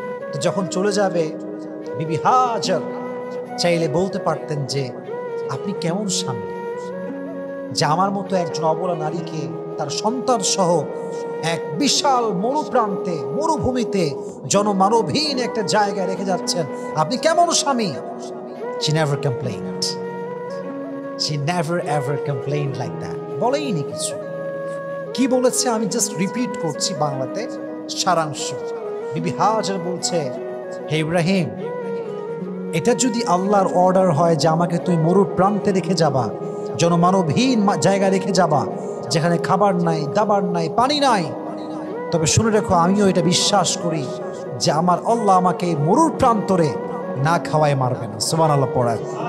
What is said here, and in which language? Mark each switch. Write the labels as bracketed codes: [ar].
[bn] তো যখন চলে যাবে, বিবি হাজার চাইলে বলতে পারতেন যে আপনি কেমন স্বামী যে আমার মতো একজন অবলা নারীকে তার সন্তান সহ এক বিশাল মরুপ্রান্তে, মরুভূমিতে, জনমানবহীন একটা জায়গায় রেখে যাচ্ছেন, আপনি কেমন স্বামী? [en] She never complained. She never ever complained like that. [bn] বলেইনি কিছু। কি বলেছে আমি জাস্ট রিপিট করছি বাংলাতে সারাংশ। বিবি হাজার বলছে, হে ইব্রাহিম, এটা যদি আল্লাহর অর্ডার হয় যে আমাকে তুই মরুর প্রান্তে রেখে যাবা, জনমানবহীন জায়গায় রেখে যাবা, যেখানে খাবার নাই, দাবার নাই, পানি নাই, তবে শুনে রেখো আমিও এটা বিশ্বাস করি যে আমার আল্লাহ আমাকে মরুর প্রান্তরে না খাওয়ায় মারবে না। সুবহানাল্লাহ পড়ায়।